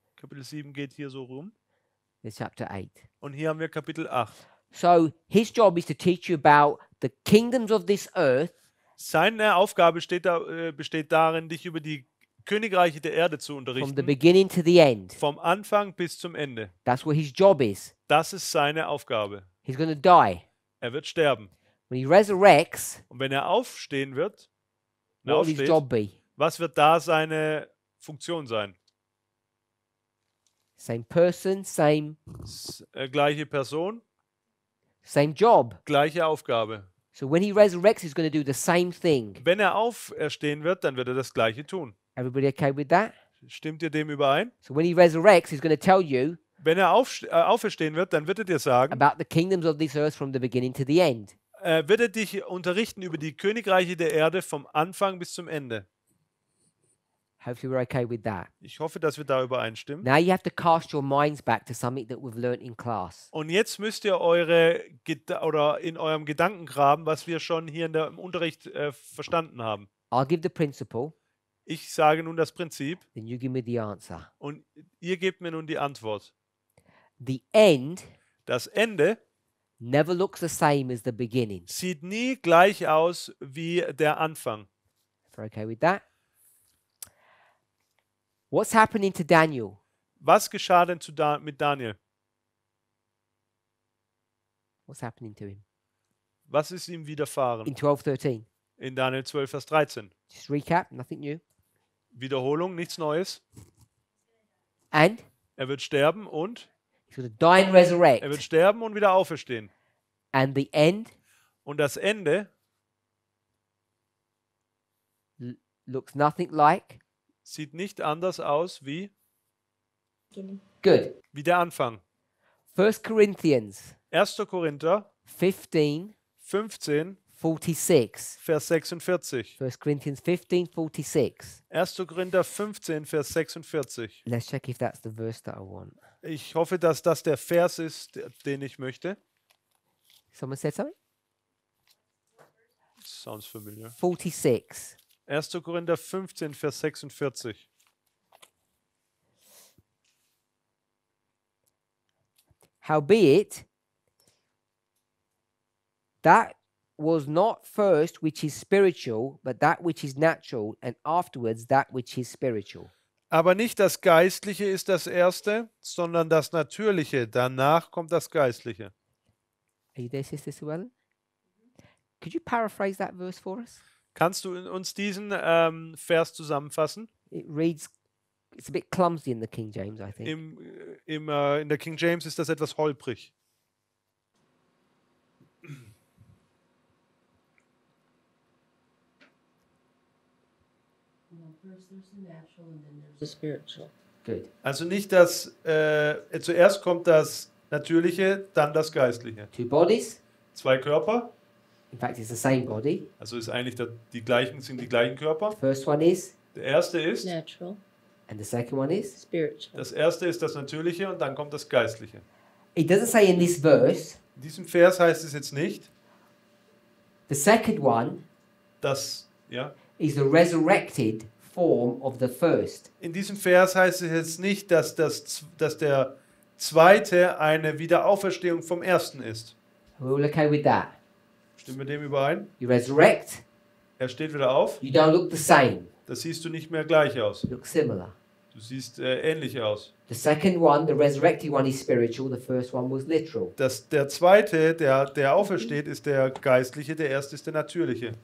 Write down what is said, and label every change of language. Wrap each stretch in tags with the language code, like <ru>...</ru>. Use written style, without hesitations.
<de>Kapitel 7 geht hier so rum.</de> <en>There's chapter 8.</en> <de>Und hier haben wir Kapitel 8.</de> <en>So his job is to teach you about the kingdoms of this earth</en> <de>Seine Aufgabe besteht darin, dich über die Königreiche der Erde zu</de> <en>from the</en> <de>unterrichten.</de> <en>beginning to the end.</en> <de>Vom Anfang bis zum Ende.</de> <en>That's what his job is.</en> <de>Das ist seine Aufgabe.</de> <en>He's going to die.</en> <de>Er wird sterben.</de> <en>When he resurrects,</en> <de>Und wenn er aufstehen wird,</de> <en>what will his</en> <de>aufsteht,</de> <en>job be?</en> <de>was wird da seine Funktion sein?</de> <en>Same person, same</en> <de>Gleiche Person,</de> <en>same job.</en> <de>gleiche Aufgabe.</de> <en>So when he resurrects, he's going to do the same thing.</en> <de>Wenn er auferstehen wird, dann wird er das Gleiche tun.</de> <en>Everybody okay with that?</en> <de>Stimmt ihr dem überein?</de> <en>So when he resurrects, he's going to tell you</en> <de>Wenn er auferstehen wird, dann wird er dir sagen,</de> <en>about the kingdoms of this earth from the beginning to the end.</en> <de>wird er dich unterrichten über die Königreiche der Erde vom Anfang bis zum Ende.</de> <en>Hopefully we're okay with that.</en> <de>Ich hoffe, dass wir da übereinstimmen.</de> <en>Now you have to cast your minds back to something that we've learnt in class.</en> <de>Und jetzt müsst ihr in eurem Gedankengraben, was wir schon hier im Unterricht verstanden haben.</de> <en>I'll give the principle,</en> <de>Ich sage nun das Prinzip</de> <en>then you give me the answer.</en> <de>und ihr gebt mir nun die Antwort.</de> <en>The end</en> <de>Das Ende</de> <en>never looks the same as the beginning.</en> <de>sieht nie gleich aus wie der Anfang.</de> <en>If we're okay with that. What's happening to Daniel?</en> <de>Was geschah denn mit Daniel?</de> <en>What's happening to him?</en> <de>Was ist ihm widerfahren?</de> <en>In 12:13.</en> <de>In Daniel 12, Vers 13.</de> <en>Just recap, nothing new.</en> <de>Wiederholung, nichts Neues.</de> <en>And</en> <de>Er wird sterben und</de> <en>he's going to die and resurrect.</en> <de>er wird sterben und wieder auferstehen.</de> <en>And the end</en> <de>Und das Ende</de> <en>looks nothing like.</en> <de>sieht nicht anders aus wie</de> <en>Good.</en> <de>der Anfang.</de> <en>1 Corinthians</en> <de>1. Korinther</de> <en>15,</en> <de>15,</de> <en>46.</en> <de>Vers 46.</de> <en>1 Corinthians 15, 46.</en> <de>1. Korinther 15, Vers 46.</de> <en>Let's check if that's the verse that I want.</en> <de>Ich hoffe, dass das der Vers ist, den ich möchte.</de> <en>Someone said something? Sounds familiar. 46.</en> <de>1. Korinther 15, Vers 46.</de> <en>Howbeit, that was not first which is spiritual, but that which is natural, and afterwards that which is spiritual.</en> <de>Aber nicht das Geistliche ist das Erste, sondern das Natürliche. Danach kommt das Geistliche.</de> <en>Are you there, Sister Suellen? Could you paraphrase that verse for us?</en> <de>Kannst du uns diesen Vers zusammenfassen?</de> <en>It reads, it's a bit clumsy in the King James, I think.</en> <de>In der King James ist das etwas holprig.</de> <en>First there's the natural and then there's the spiritual. Good.</en> <de>Also nicht das, zuerst kommt das Natürliche, dann das Geistliche.</de> <en>2 bodies.</en> <de>2 Körper,</de> <en>In fact, it's the same body.</en> <de>also ist eigentlich sind die gleichen Körper.</de> <en>First one is,</en> <de>Der erste ist,</de> <en>Natural, and the second one is. spiritual.</en> <de>das erste ist das Natürliche und dann kommt das Geistliche.</de> <en>It doesn't say in this verse.</en> <de>In diesem Vers heißt es jetzt nicht,</de> <en>The second one</en> <de>dass, ja,</de> <en>is the resurrected form of the first.</en> <de>in diesem Vers heißt es jetzt nicht, dass der zweite eine Wiederauferstehung vom ersten ist.</de> <en>Are we all okay with that?</en> <de>Stimmen wir dem überein?</de> <en>You resurrect,</en> <de>Er steht wieder auf.</de> <en>you don't look the same.</en> <de>Das siehst du nicht mehr gleich aus.</de> <en>You look similar.</en> <de>Du siehst ähnlich aus.</de> <en>The second one, the resurrected one, is spiritual. The first one was literal.</en> <de>Der zweite, der aufersteht, ist der geistliche, der erste ist der natürliche.</de>